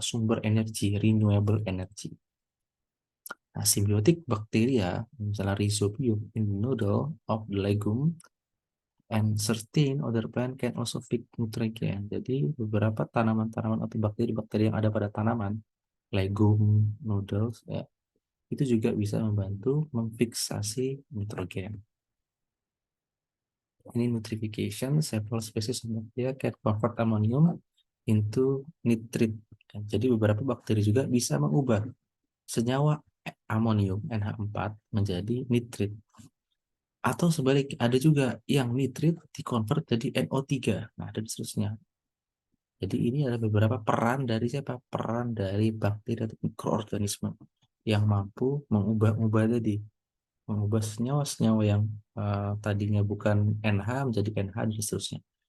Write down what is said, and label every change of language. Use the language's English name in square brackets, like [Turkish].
[Indonesian] Sumber energi, [English] renewable energy. [Indonesian] Nah, simbiotik bakteria, misalnya [English] Rhizobium in the noodle of the legume, and certain other plant can also fix nutrient. [Indonesian] Jadi beberapa tanaman-tanaman atau bakteri-bakteri yang ada pada tanaman, legum, noodles, ya, itu juga bisa membantu memfiksasi nitrogen. [English] Ini nitrification, several species of bacteria can convert ammonium into nitrate. [Indonesian] Jadi beberapa bakteri juga bisa mengubah senyawa amonium NH4 menjadi nitrit. Atau sebaliknya ada juga yang nitrit dikonvert jadi NO3. Nah, dan seterusnya. Jadi ini adalah beberapa peran dari siapa? Peran dari bakteri atau mikroorganisme yang mampu mengubah-ubah tadi, mengubah senyawa-senyawa yang tadinya bukan NH menjadi NH dan seterusnya.